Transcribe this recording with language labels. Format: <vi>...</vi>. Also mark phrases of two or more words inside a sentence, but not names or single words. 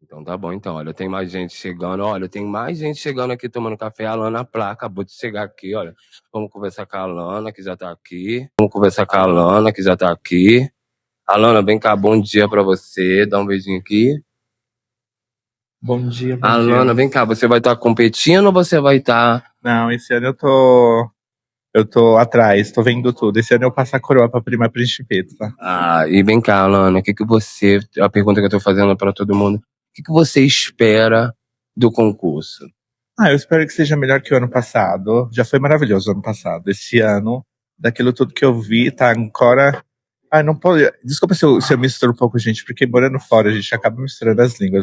<pt>Então tá bom, então, olha, tem mais gente chegando, olha, tem mais gente chegando aqui tomando café, a Lana Plá acabou de chegar aqui, olha, vamos conversar com a Lana, que já tá aqui, Alana, vem cá, bom dia pra você, dá um beijinho aqui. Bom dia, bom Alana, dia. vem cá, você vai estar competindo ou você vai estar... Não, esse ano eu tô atrás, tô vendo tudo. Esse ano eu passo a coroa pra</pt> <it>prima principessa.</it> <pt>E vem cá, Alana, a pergunta que eu tô fazendo pra todo mundo, o que você espera do concurso? Eu espero que seja melhor que o ano passado. Já foi maravilhoso o ano passado. Esse ano, daquilo tudo que eu vi, tá agora... não pode... Desculpa se eu misturo um pouco, gente, porque morando fora a gente acaba misturando as línguas.</pt>